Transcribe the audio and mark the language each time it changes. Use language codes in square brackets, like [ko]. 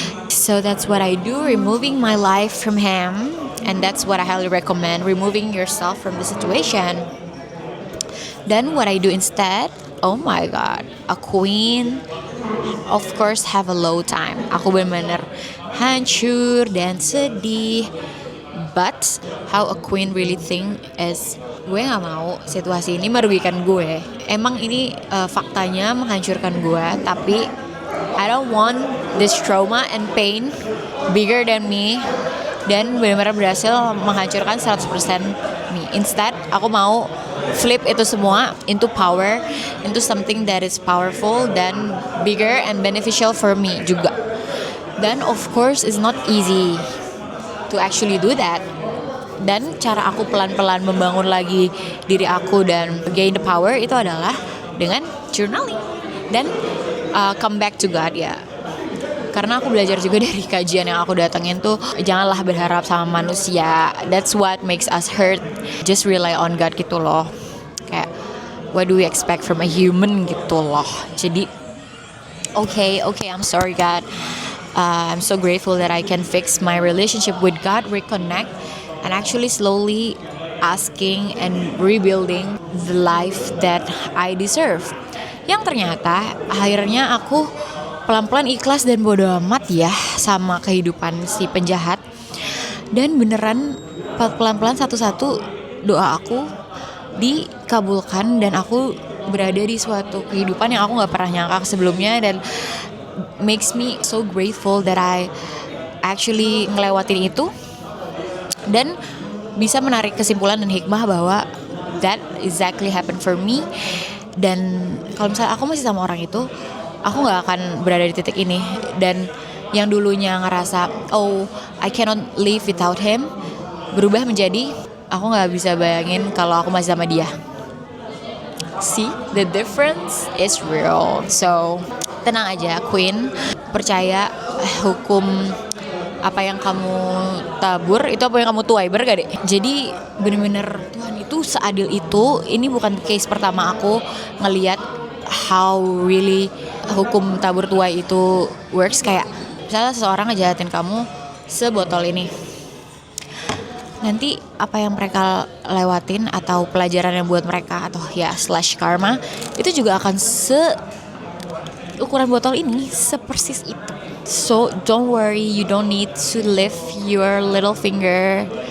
[en] So that's what I do, removing my life from him. And that's what I highly recommend, removing yourself from the situation. Then what I do instead, oh my god, a queen of course have a low time. [id] Aku benar-benar hancur dan sedih. [en] But how a queen really think is, [id] gue gak mau situasi ini merugikan gue. Emang ini faktanya menghancurkan gue, tapi [en] I don't want this trauma and pain bigger than me. [id] Dan benar-benar berhasil menghancurkan 100% me. [en] Instead, [id] aku mau [en] flip [id] itu semua [en] into power, into something that is powerful dan bigger and beneficial for me juga. Dan of course, it's not easy to actually do that. [id] Dan cara aku pelan-pelan membangun lagi diri aku dan [en] gain the power [id] itu adalah dengan journaling dan [en] come back to God [id] ya. Karena aku belajar juga dari kajian yang aku datengin tuh, janganlah berharap sama manusia. [en] That's what makes us hurt. Just rely on God [id] gitu loh. [en] Kayak what do we expect from a human [id] gitu loh. [en] Jadi okay, I'm sorry God. I'm so grateful that I can fix my relationship with God, reconnect, and actually slowly asking and rebuilding the life that I deserve. [id] Yang ternyata akhirnya aku pelan-pelan ikhlas dan bodo amat ya sama kehidupan si penjahat. Dan beneran pelan-pelan satu-satu doa aku dikabulkan dan aku berada di suatu kehidupan yang aku gak pernah nyangka sebelumnya, dan [en] makes me so grateful that I actually [id] ngelewatin itu dan bisa menarik kesimpulan dan hikmah bahwa [en] that exactly happened for me. [id] Dan kalau misalnya aku masih sama orang itu, aku gak akan berada di titik ini. Dan yang dulunya ngerasa [en] oh I cannot live without him [id] berubah menjadi aku gak bisa bayangin kalau aku masih sama dia. [en] See, the difference is real. [id] So tenang aja Queen, percaya hukum apa yang kamu tabur itu apa yang kamu tuai, bener gak deh? Jadi bener-bener Tuhan itu seadil itu. Ini bukan case pertama aku ngelihat [en] how really [id] hukum tabur tuai itu works. Kayak misalnya seseorang ngejahatin kamu sebotol ini, nanti apa yang mereka lewatin atau pelajaran yang buat mereka atau ya slash karma itu juga akan ukuran botol ini, sepersis itu. [en] So don't worry, you don't need to lift your little finger.